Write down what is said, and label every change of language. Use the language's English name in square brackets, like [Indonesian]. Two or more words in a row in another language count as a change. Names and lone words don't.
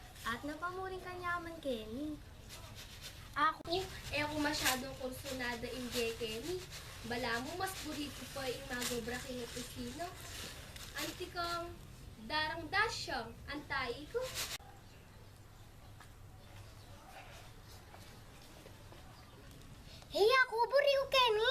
[Pampanga] At napamuring kanyaman, Kenny. Ako, kung masyadong kursunada in Kenny. Bala mo, mas burito pa yung magobra king opisino. Anti kang darang dasyang, antay ko. Hey, ako buri ko, Kenny.